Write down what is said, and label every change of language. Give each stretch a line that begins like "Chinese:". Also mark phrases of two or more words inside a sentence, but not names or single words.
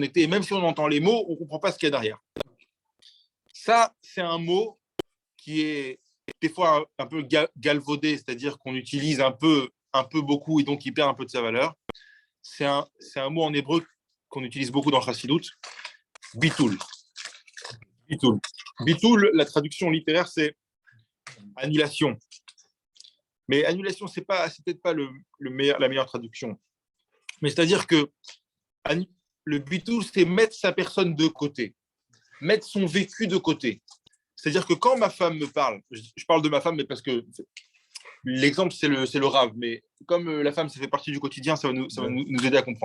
French: Et même si on entend les mots, on ne comprend pas ce qu'il y a derrière. Ça, c'est un mot qui est des fois un peu galvaudé, c'est-à-dire qu'on utilise un peu beaucoup et donc il perd un peu de sa valeur. C'est un mot en hébreu qu'on utilise beaucoup dans Chassidut, bitul. Bitul. Bitul, la traduction littéraire, c'est annulation. Mais annulation, c'est peut-être pas la meilleure traduction. Mais c'est-à-dire que le bitul, c'est mettre sa personne de côté, mettre son vécu de côté. C'est-à-dire que quand ma femme me parle, je parle de ma femme, mais parce que l'exemple, c'est le rave, mais comme la femme, ça fait partie du quotidien, ça va nous aider à comprendre.